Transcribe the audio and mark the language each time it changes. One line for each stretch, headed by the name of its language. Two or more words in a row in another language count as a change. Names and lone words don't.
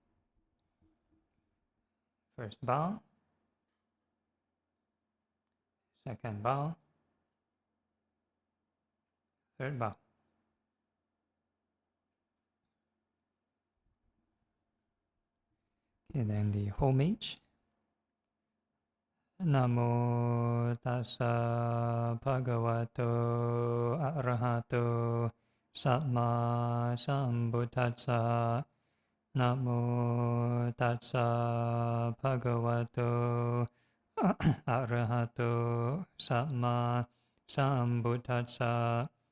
English: First bow, second bow, third bow. Okay, then the homage.
Pali: Namo tassa bhagavato arahato samma sambuddhassa. Namo tassa bhagavato arahato samma sambuddhassa.